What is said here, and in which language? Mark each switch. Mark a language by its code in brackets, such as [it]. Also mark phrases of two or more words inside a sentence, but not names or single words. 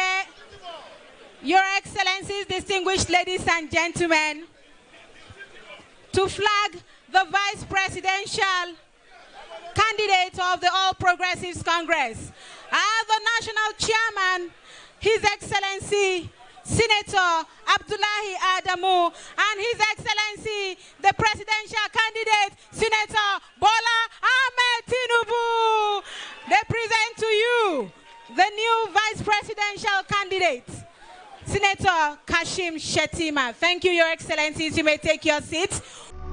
[en] Your Excellencies, distinguished ladies and gentlemen, to flag the vice presidential candidate of the All Progressives Congress, the national chairman, His Excellency Senator Abdullahi Adamu, and His Excellency, the presidential candidate, Senator Bola Ahmed Tinubu. They present to you the new vice presidential candidate, Senator Kashim Shettima. Thank you, Your Excellencies. You may take your seats.